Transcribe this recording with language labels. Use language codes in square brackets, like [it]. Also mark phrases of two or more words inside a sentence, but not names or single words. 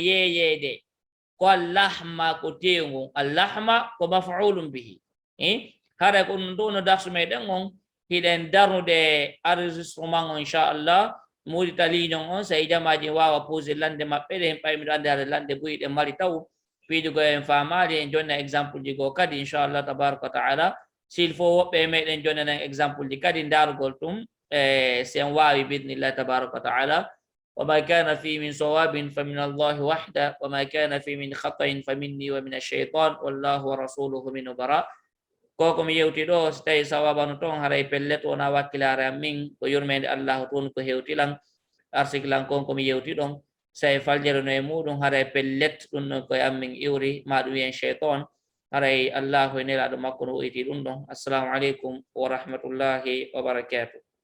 [ff] yeeyede ko allahma ko tewngu allahma ko [ar] مفعول به [ff] hara ko ɗum ɗo no darsu meɗen on hiɗen darnude enregistrement on inchallah muudi taliñon on so jamaji wawa posé lande maɓɓe ɗe hen ɓaymiɗo ande hade lande boyi ɗen mari taw fiidugo en famali en jonna exemple ji goo kadi inchallah [ar] تبارك وتعالى [fr] s'il faut [ff] woɓɓe meɗen jonnanen exemple ji kadi darugol ɗum sen wawi [ar] بإذن الله تبارك وتعالى وما كان في من صواب فمن الله وحده وما كان في من خطأ فمني ومن الشيطان والله ورسوله منه براء [ff] koko mi yewti ɗo so tawi sawabano toon haray pellet wona wakkilare am min ko yurmede allah toon ko hewtilan arsikilan kon komi yewti ɗon sawi faljere no e muɗum haray pellet ɗum ɗon koye am min iwri ma ɗum wiyen cheytan haray allahu e nelaɗo makko no woyti ɗum ɗon [ar] السلام عليكم ورحمة الله وبركاته